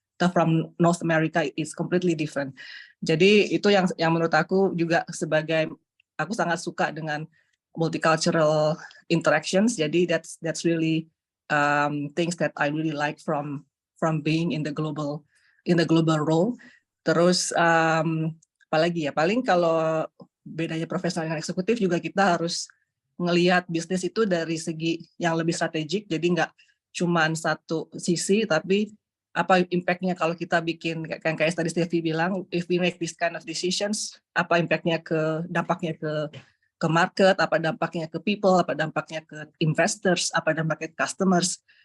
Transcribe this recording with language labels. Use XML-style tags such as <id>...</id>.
<id>Atau</id> <en>from North America is completely different.</en> <id>Jadi itu yang menurut aku juga aku sangat suka dengan</id> <en>multicultural interactions.</en> <id>Jadi</id> <en>that's really things that I really like from being in the global role.</en> <id>Terus apalagi ya, paling kalau bedanya profesional dan eksekutif juga kita harus ngelihat bisnis itu dari segi yang lebih strategik. Jadi nggak cuma satu sisi, tapi apa impact-nya kalau kita bikin, kayak tadi Steffi bilang,</id> <en>if we make this kind of decisions,</en> <id>apa impact-nya dampaknya ke market, apa dampaknya ke people, apa dampaknya ke investors, apa dampaknya ke customers.</id>